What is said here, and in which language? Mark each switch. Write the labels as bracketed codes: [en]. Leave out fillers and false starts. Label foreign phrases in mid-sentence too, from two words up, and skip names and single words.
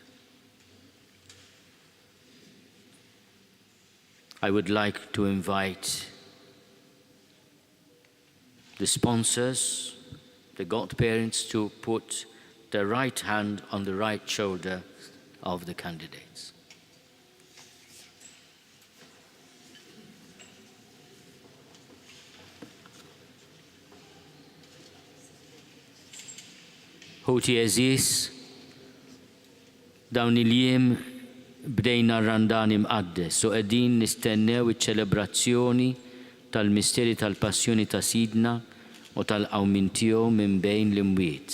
[en] I would like to invite the sponsors, the godparents, to put their right hand on the right shoulder of the candidates. [mt] Ħuti eżis, dawn il-jiem bdejna randani mqaddes, u qegħdin nistennew iċ-ċelebrazzjoni tal-misteri tal-passjoni ta' Sidna u tal-qawmin tiegħu minn bejn l-imwiet.